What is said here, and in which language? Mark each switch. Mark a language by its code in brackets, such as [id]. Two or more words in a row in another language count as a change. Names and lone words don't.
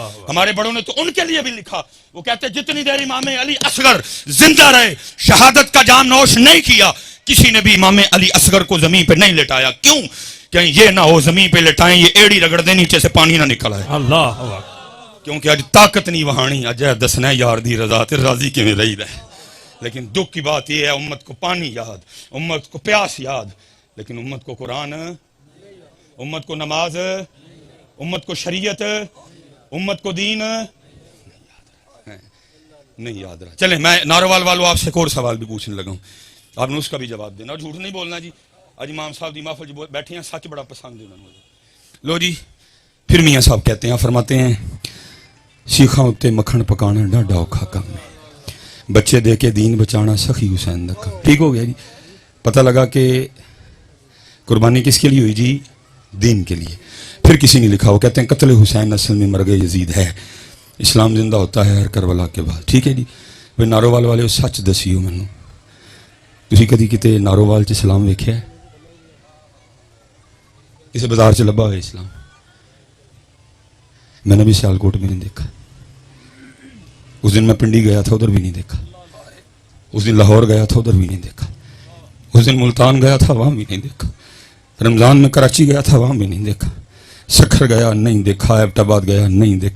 [ur] ہمارے بڑوں نے تو ان کے لیے بھی لکھا، وہ کہتے جتنی دیر امام علی اصغر زندہ رہے، شہادت کا جام نوش نہیں کیا، کسی نے بھی امام علی اصغر کو زمین پہ نہیں لٹایا۔ کیوں؟ کہ یہ نہ ہو زمین پہ لٹائیں یہ ایڑی رگڑ دے نیچے سے پانی نہ نکل آئے، اللہ، کیونکہ آج طاقت نہیں وہانی، [pa] اج دسنا یار دی رضا تے راضی کیویں رہی ہے۔ [ur] لیکن دکھ کی بات یہ ہے امت کو پانی یاد، امت کو پیاس یاد، لیکن امت کو قرآن، امت کو نماز، امت کو شریعت، امت کو دین نہیں یاد رہا۔ چلیں میں ناروال والوں آپ سے ایک اور سوال بھی پوچھنے لگا ہوں، آپ نے اس کا بھی جواب دینا، جھوٹ نہیں بولنا جی۔ آج امام صاحب دی محفل جو بیٹھے ہیں سچ بڑا پسند ہے انہوں نے۔ لو جی پھر میاں صاحب کہتے ہیں، فرماتے ہیں [pa] سیخاں اتے مکھن پکانا ڈاڈا اوکھا کم ہے، بچے دے کے دین بچانا سخی حسین دا کم۔ [ur] ٹھیک ہو گیا جی، پتہ لگا کہ قربانی کس کے لیے ہوئی جی، دین کے لیے۔ پھر کسی نے لکھا، وہ کہتے ہیں قتل حسین اصل میں مرگ یزید ہے، اسلام زندہ ہوتا ہے ہر کربلا کے بعد۔ [pa] ٹھیک ہے جی، وہ ناروال والے سچ دسیو مینوں ਤੁਸੀਂ ਕਦੀ ਕਿਤੇ ਨਾਰੋਵਾਲ 'ਚ ਇਸਲਾਮ ਵੇਖਿਆ ਹੈ? ਕਿਸੇ ਬਾਜ਼ਾਰ 'ਚ ਲੱਭਾ ਹੋਇਆ इस्लाम? [ur] میں نے بھی سیالکوٹ میں نہیں دیکھا۔ اس دن میں پنڈی گیا تھا، ادھر بھی نہیں دیکھا. اس دن لاہور گیا تھا، ادھر بھی نہیں دیکھا۔ اس دن ملتان گیا تھا، وہاں بھی نہیں دیکھا. رمضان میں کراچی گیا تھا، وہاں بھی نہیں دیکھا. سکھر گیا، نہیں دیکھا۔ ایبٹ آباد گیا، نہیں دیکھا.